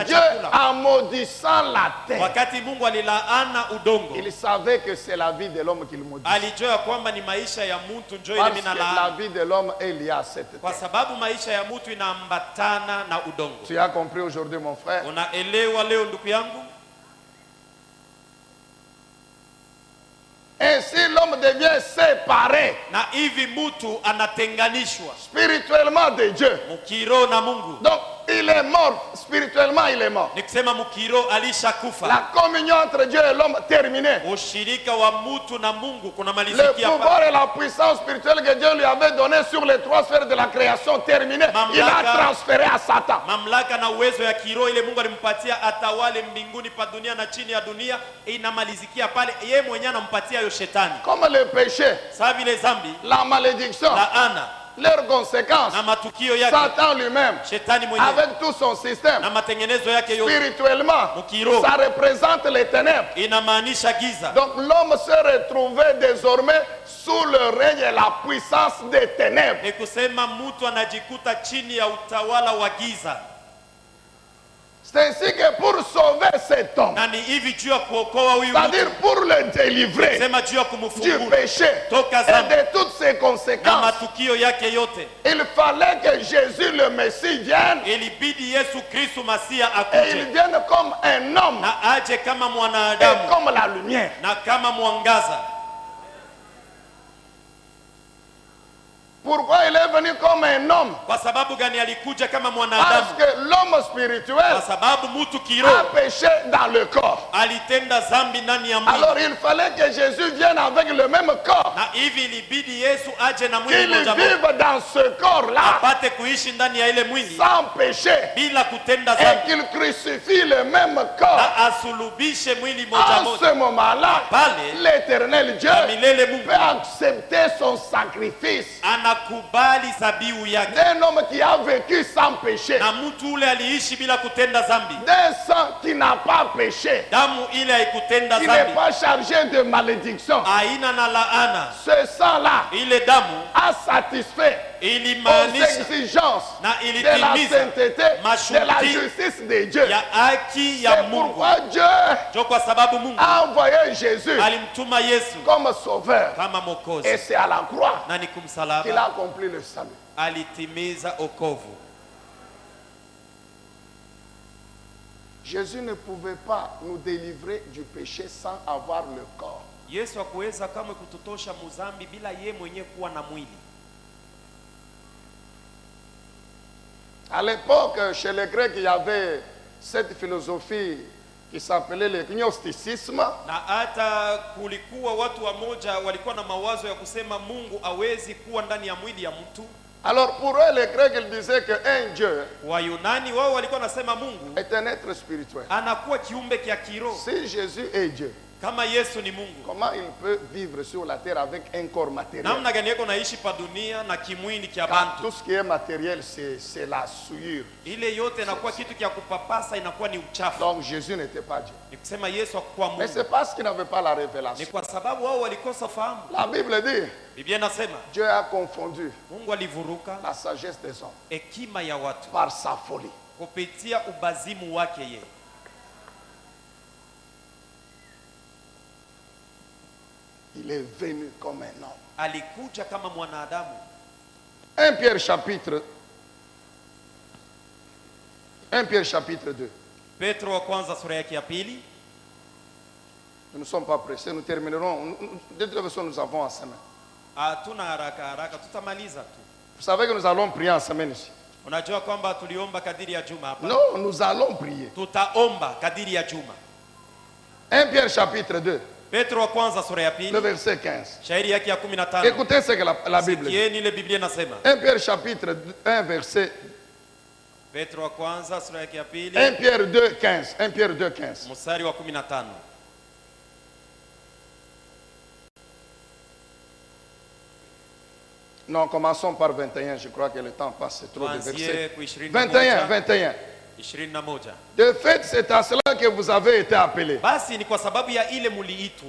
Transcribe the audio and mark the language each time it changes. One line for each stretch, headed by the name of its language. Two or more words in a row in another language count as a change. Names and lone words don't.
French: Donc Dieu, chakula. en maudissant la terre,
Swahili: Wakati Mungu alilaana udongo,
French: il savait que c'est la vie de l'homme qu'il maudit.
Swahili: alijua kwamba ni maisha ya mtu njoo ile
French: Parce mina que la
Swahili: laana.
French: vie de l'homme est liée à cette
Swahili: Kwa
French: terre.
Swahili: sababu maisha ya mtu inaambatana na udongo.
French: Tu as compris aujourd'hui, mon frère?
Swahili: Unaelewa leo ndugu yangu?
French: Ainsi, l'homme devient séparé
Swahili: Na hivi mtu anatenganishwa
French: spirituellement de Dieu.
Swahili: mukiro na Mungu.
French: Donc, il est mort. Spirituellement, il est mort.
Swahili: Ni kusema mukiro alishakufa.
French: La communion entre Dieu et l'homme terminée.
Swahili: Ushirika wa mtu na Mungu
French: Le
Swahili: kunamalizikia
French: pouvoir
Swahili: pale.
French: et la puissance spirituelle que Dieu lui avait donné sur les trois sphères de la création terminée, il a
Swahili: Mamlaka.
French: transféré à Satan.
Swahili: Mamlaka na uwezo ya kiroho ile Mungu alimpatia atawale mbinguni pa dunia na chini ya dunia inamalizikia pale. Yeye mwenyewe anampatia yo shetani.
French: Comme le péché,
Swahili: Sawa vile zambi,
French: la malédiction,
Swahili: laana
French: leurs conséquences,
Swahili: na matukio yake,
French: Satan lui-même,
Swahili: shetani mwenyewe
French: avec tout son système,
Swahili: na matengenezo yake yote
French: spirituellement,
Swahili: Mukiro.
French: ça représente les ténèbres.
Swahili: inamaanisha giza.
French: Donc l'homme se retrouvait désormais sous le règne et la puissance des ténèbres.
Swahili: Ni kusema mtu anajikuta chini ya utawala wa giza.
French: C'est ainsi que pour sauver cet homme,
Swahili: Na ni hivi juu ya kuokoa huyu
French: c'est-à-dire
Swahili: mtu,
French: pour le délivrer
Swahili: sema juu ya
French: du
Swahili: kumfungua
French: péché
Swahili: toka
French: et
Swahili: zambi
French: de toutes ses
Swahili: na
French: conséquences,
Swahili: matukio yake yote,
French: il fallait que Jésus le Messie vienne
Swahili: ilibidi Yesu Kristo Masia
French: et il
Swahili: akuje
French: vienne comme un homme
Swahili: na aje kama
French: et
Swahili: mwanadamu
French: comme la lumière.
Swahili: na kama mwangaza.
French: Pourquoi il est venu comme un homme?
Swahili: Kwa sababu gani alikuja kama
French: Parce
Swahili: mwanadamu?
French: que l'homme spirituel
Swahili: Kwa sababu mtu
French: a
Swahili: kiroho
French: péché dans le corps.
Swahili: alitenda zambi ndani ya mwili,
French: Alors il fallait que Jésus vienne avec le même corps,
Swahili: na hivi ilibidi Yesu aje na mwili
French: qu'il
Swahili: mmoja mmoja
French: vive dans ce corps-là
Swahili: apate kuishi ndani ya ile mwili
French: sans péché
Swahili: bila kutenda
French: et
Swahili: zambi,
French: qu'il crucifie le même corps.
Swahili: na asulubishe mwili moja
French: En
Swahili: moja.
French: ce moment-là,
Swahili: Pale
French: l'éternel Dieu
Swahili: na milele
French: peut
Swahili: Mungu
French: accepter son sacrifice
Swahili: anakubali zabihu yake,
French: d'un homme qui a vécu sans péché,
Swahili: na mtu ule aliishi bila kutenda zambi,
French: d'un sang qui n'a pas péché,
Swahili: damu ile haikutenda
French: qui n'est
Swahili: zambi,
French: pas chargé de malédiction.
Swahili: aina na laana.
French: Ce sang-là
Swahili: Ile damu
French: a satisfait aux
Swahili: ilimaanisha
French: exigences
Swahili: na
French: de la
Swahili: ilitimiza
French: sainteté, de la
Swahili: masharti
French: justice de Dieu.
Swahili: ya haki ya
French: C'est
Swahili: Mungu.
French: pourquoi Dieu
Swahili: Jo kwa sababu Mungu
French: a envoyé Jésus
Swahili: alimtuma Yesu
French: comme sauveur.
Swahili: kama
French: Et
Swahili: Mwokozi,
French: c'est à la croix
Swahili: na ni
French: qu'il a
Swahili: kumsalaba
French: accompli le salut.
Swahili: alitimiza okovu.
French: Jésus ne pouvait pas nous délivrer du péché sans avoir le corps.
Swahili: Yesu hakuweza kamwe kututosha muzambi bila ye mwenyewe kuwa na mwili.
French: À l'époque, chez les Grecs, il y avait cette philosophie qui s'appelait le gnosticisme.
Swahili: Na hata kulikuwa watu wamoja walikuwa na mawazo ya kusema Mungu hawezi kuwa ndani ya mwili ya mtu.
French: Alors pour eux, les Grecs, ils disaient qu'un Dieu
Swahili: Wayunani wao walikuwa nasema Mungu
French: est un être spirituel.
Swahili: anakuwa kiumbe kia kiroho.
French: Si Jésus est Dieu,
Swahili: Kama Yesu ni Mungu,
French: comment il peut vivre sur la terre avec un corps matériel?
Swahili: namna gani yako naishi pa dunia na kimwili kia
French: Quand
Swahili: bantu?
French: tout ce qui est matériel, c'est la souillure.
Swahili: Ile yote inakuwa kitu kia kupapasa, inakuwa ni uchafu.
French: Donc Jésus n'était pas Dieu.
Swahili: Ni kusema Yesu hakuwa
French: Mais
Swahili: Mungu.
French: c'est parce qu'il n'avait pas la
Swahili: Ni
French: révélation.
Swahili: kwa sababu wao walikosa fahamu.
French: La Bible dit,
Swahili: Biblia inasema
French: Dieu a confondu
Swahili: Mungu alivuruka
French: la sagesse des hommes
Swahili: hekima ya watu.
French: par sa folie.
Swahili: kupitia ubazimu wake ye.
French: Il est venu comme un homme.
Swahili: alikuja kama mwanadamu.
French: 1 Pierre chapitre 2.
Swahili: Petro wa kwanza sura yake ya pili.
French: Nous ne sommes pas pressés, nous terminerons. De toute façon, nous avons en semaine.
Swahili: Hatuna haraka, tutamaliza tu.
French: Vous savez que nous allons prier en semaine ici.
Swahili: Unajua kwamba tuliomba kadiri ya juma hapa.
French: Non, nous allons prier.
Swahili: Tutaomba kadiri ya juma.
French: 1 Pierre chapitre 2,
Swahili: Petro wa kwanza sura ya
French: le
Swahili: pili.
French: verset 15.
Swahili: Shairi yake ya 15.
French: Écoutez ce que la Bible dit.
Swahili: Sikieni ile Biblia inasema.
French: 1 Pierre chapitre 1, verset...
Swahili: Petro wa kwanza sura yake ya pili.
French: 1 Pierre 2, 15. 1 Pierre 2, 15.
Swahili: Mstari wa 15.
French: Non, commençons par 21. Je crois que le temps passe, c'est trop de
Swahili: Tuanzie
French: versets.
Swahili: ku 21, 21. 21.
French: De fait, c'est à cela que vous avez été appelés.
Swahili: Basi ni kwa sababu ya ile muliitwa.